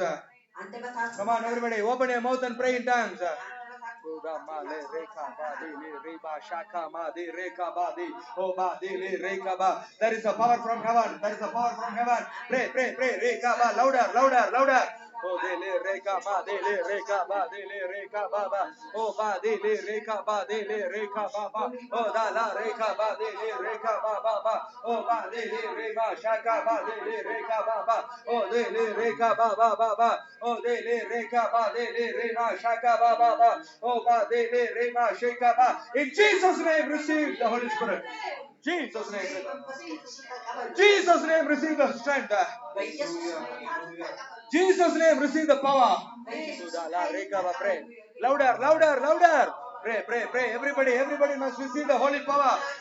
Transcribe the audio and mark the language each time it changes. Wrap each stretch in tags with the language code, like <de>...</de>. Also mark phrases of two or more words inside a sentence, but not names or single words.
<en>Come on, everybody, open your mouth and pray in tongues. There is a power from heaven. There is a power from heaven. Pray, pray, pray. Louder, louder, louder. Oh, dele reka ba, dele reka ba, dele reka ba ba. Oh, ba dele reka ba, dele reka ba ba. Oh, da la reka ba, dele reka ba ba ba. Oh, ba dele reka shaka ba, dele reka ba ba. Oh, dele reka ba ba ba ba. Oh, dele reka ba, dele reka shaka ba ba ba. Oh, ba dele reka shaka ba. In Jesus' name, receive the Holy Spirit. Jesus' name. Jesus' name, receive the strength. Jesus' name, receive the power. Pray. Louder, louder, louder. Pray, pray, pray. Everybody must receive the holy power.</en>